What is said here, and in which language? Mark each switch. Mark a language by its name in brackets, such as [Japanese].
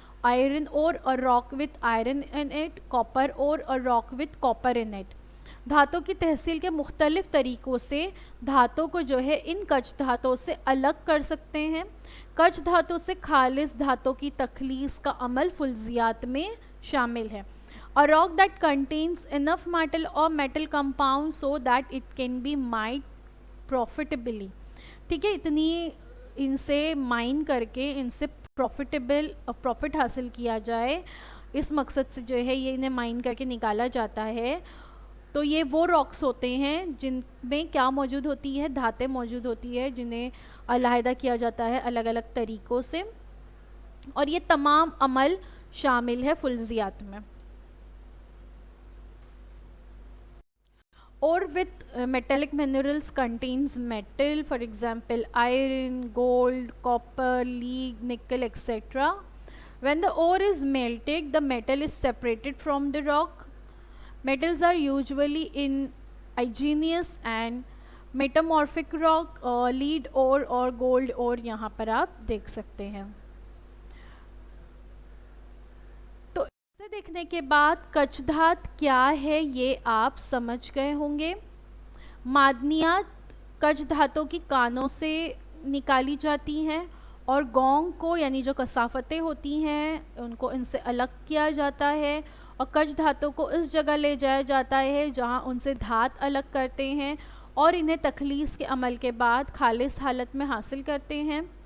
[English] Iron اور rock with iron in it, copper اور rock with copper in it. [Urdu] دھاتوں کی تحصیل کے مختلف طریقوں سے دھاتوں کو جو ہے ان کچ دھاتوں سے الگ کر سکتے ہیں. کچ دھاتوں سے خالص دھاتوں کی تخلیص کا عمل فلزیات میں شامل ہے. [English] A rock that contains enough metal or metal compounds so that it can be mined profitably. [Urdu] ٹھیک ہے، اتنی ان سے مائن کر کے ان سے پروفٹ حاصل کیا جائے، اس مقصد سے جو ہے یہ انہیں مائن کر کے نکالا جاتا ہے. تو یہ وہ راکس ہوتے ہیں جن میں کیا موجود ہوتی ہے، دھاتیں موجود ہوتی ہے جنہیں علیحدہ کیا جاتا ہے الگ الگ طریقوں سے، اور یہ تمام عمل شامل ہے فلزیات میں. [English] اور with metallic minerals contains metal, for example iron, gold, copper, lead, nickel, etc. When the ore is melted, the metal is separated from the rock. Metals are usually in igneous and metamorphic rock. lead ore [Urdu] اور [English] gold ore [Urdu] یہاں پر آپ دیکھ سکتے ہیں. تو اسے دیکھنے کے بعد کچ دھات کیا ہے یہ آپ سمجھ گئے ہوں گے. معدنیات کچ دھاتوں کی کانوں سے نکالی جاتی ہیں اور گونگ کو یعنی جو کثافتیں ہوتی ہیں ان کو ان سے الگ کیا جاتا ہے، اور کچ دھاتوں کو اس جگہ لے جایا جاتا ہے جہاں ان سے دھات الگ کرتے ہیں اور انہیں تخلیص کے عمل کے بعد خالص حالت میں حاصل کرتے ہیں.